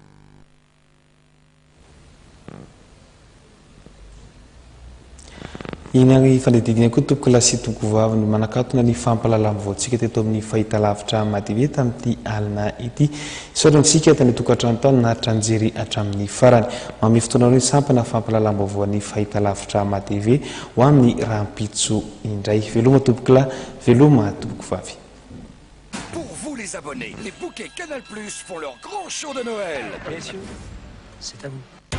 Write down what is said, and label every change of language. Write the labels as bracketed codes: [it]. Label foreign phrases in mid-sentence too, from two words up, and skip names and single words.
[mg] Iny fanadidina koa tompoko lasy tompoko vavy ny manakatona ny fampalalana voantsika teto amin'ny fahitalavitra Madive tamin'ity alina ity. Isaorantsika tany tokantrano tany naritra anjery hatramin'ny farany. Mamy fotoana ireo sampana fampalalana voan'ny fahitalavitra Madive ho amin'ny rahampitso indray. Veloma tompoko lahy, veloma tompoko vavy. [fr] Pour vous les abonnés, les bouquets Canal+ font leur grand show de Noël. Messieurs, c'est à vous.